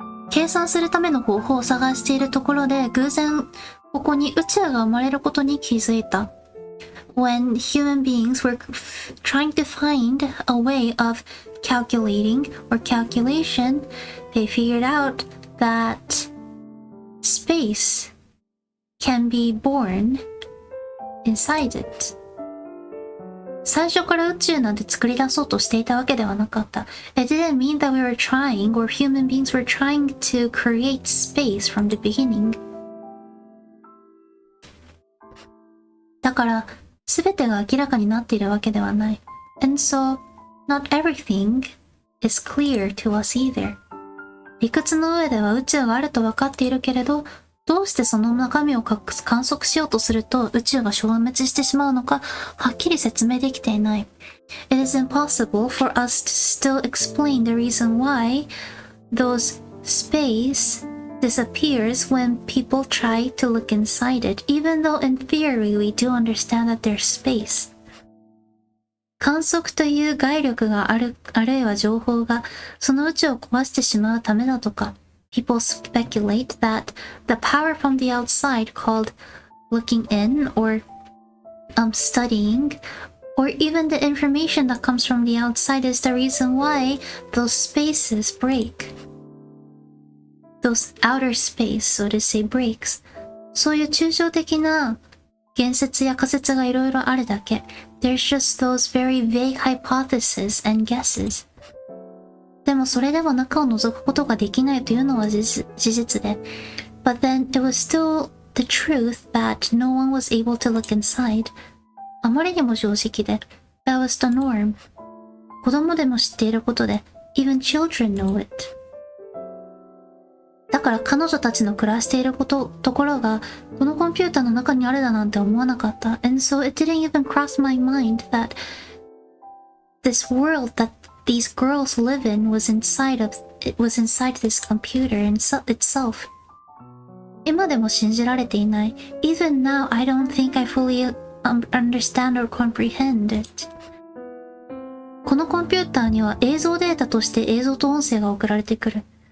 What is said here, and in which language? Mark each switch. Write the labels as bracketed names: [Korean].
[Japanese] 計算するための方法を探しているところで偶然ここに宇宙が生まれることに気づいた。 [English] When human beings were trying to find a way of calculating or calculation, they figured out that space can be born inside it. [Japanese] 最初から宇宙なんて作り出そうとしていたわけではなかった。 [English] It didn't mean that we were trying or human beings were trying to create space from the beginning. [Japanese] だから、すべてが明らかになっているわけではない。 [English] And so, not everything is clear to us either. [Japanese] 理屈の上では宇宙があると分かっているけれど、どうしてその中身を観測しようとすると宇宙が消滅してしまうのかはっきり説明できていない。 [English] It is impossible for us to still explain the reason why those space disappears when people try to look inside it, even though in theory we do understand that there's space. [Japanese] 観測という外力があるいは情報がその宇宙を壊してしまうためだとか。 [English] People speculate that the power from the outside called looking in or studying, or even the information that comes from the outside is the reason why those spaces break. Those outer space, so to say, breaks. [Japanese] そういう抽象的な言説や仮説がいろいろあるだけ。 [English] There's just those very vague hypotheses and guesses. [Japanese] でもそれでも中を覗くことができないというのは事実で。 [English] But then it was still the truth that no one was able to look inside. [Japanese] あまりにも正直で。 [English] That was the norm. [Japanese] 子供でも知っていることで。 [English] Even children know it. [Japanese] だから彼女たちの暮らしているところがこのコンピューターの中にあるだなんて思わなかった。 [English] And so it didn't even cross my mind that this world that these girls live in was inside this computer itself. [Japanese] 今でも信じられていない。 [English] Even now, I don't think I fully understand or comprehend it. [Japanese] このコンピューターには映像データとして映像と音声が送られてくる。